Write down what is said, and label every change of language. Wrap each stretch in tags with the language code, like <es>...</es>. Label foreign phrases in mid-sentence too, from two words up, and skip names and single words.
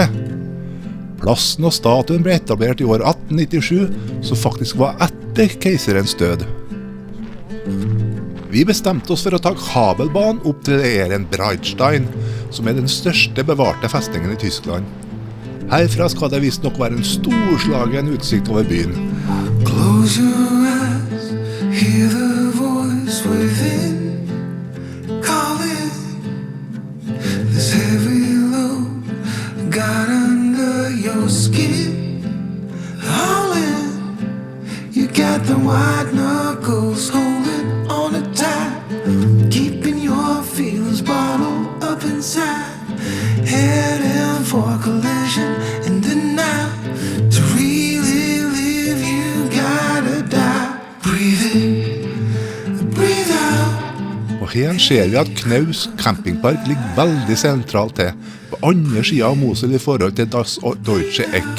<no>Plassen og statuen ble etablert i år 1897, som faktisk var etter keiserens død. Vi bestemte oss for å ta kabelbanen opp til Ehrenbreitstein, som den største bevarte festningen i Tyskland. Herfra skal det visst nok være en storslagen utsikt over byen.</no> <en>Close your eyes, hear the voice within, calling this heavy load got under your skin. All in, you got the white knuckles holding on it tight, keeping your feelings bottled up inside. Heading for collision in the night. To really live you gotta die. Breathe in, breathe out.</en> <no>Og her ser vi at Knaus campingpark ligger veldig sentralt til, på andre siden av Mosel i forhold til das Deutsche Eck.</no>